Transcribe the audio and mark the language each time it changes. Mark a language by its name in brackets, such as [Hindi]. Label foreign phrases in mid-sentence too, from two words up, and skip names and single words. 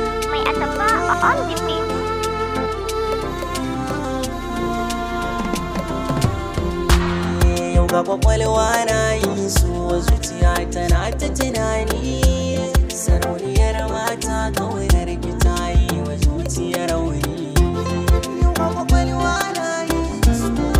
[Hausa] Mai atamfa a [English] on the beat. [Hausa] Yau ga kwakwalwa na yin so, zuciya tana ta tunani. Sarauniyar mata, ƙaunar ki ta yi wa zuciya rauni. Yau ga kwakwalwa na yin so.